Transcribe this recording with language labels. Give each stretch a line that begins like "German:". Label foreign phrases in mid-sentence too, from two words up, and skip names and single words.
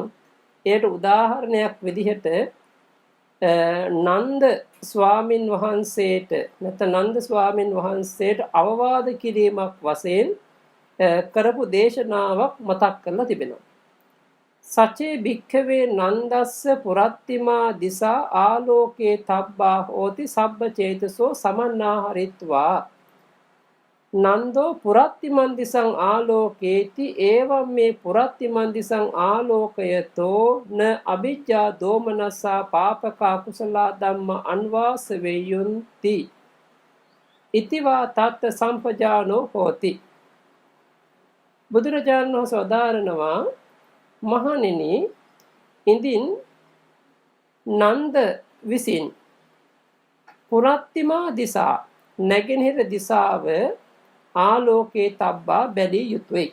Sinhala: ඒකට උදාහරණයක් විදිහට නන්ද ස්වාමින් වහන්සේට නැත්නම් නන්ද ස්වාමින් වහන්සේට අවවාද කිරීමක් වශයෙන් කරපු දේශනාවක් මතක් කරලා තිබෙනවා.
Pali: සචේ භික්ඛවේ නන්දස්ස පුරත්තිමා දිසා ආලෝකේ තබ්බා හෝති සබ්බ චේතසෝ සමන්නාහරිත්වා නන්දෝ පුරත්තිමන් දිසං ආලෝකේති එවං මේ පුරත්තිමන් දිසං ආලෝකයතෝ න අවිජ්ජා දෝමනසා පාපක කුසල ධම්ම අන්වාස වේයුන්ති ඉතිවා තත් සම්පජානෝ හෝති.
Sinhala: බුදුරජාණන් වහන්සේ වදාරනවා, මහණෙනි, ඉදින් නන්ද විසින්
Pali: පුරත්තිමා දිසා
Sinhala: නැගෙනහිර දිසාව
Pali: ආලෝකේ තබ්බා
Sinhala: බැලිය යුතුය.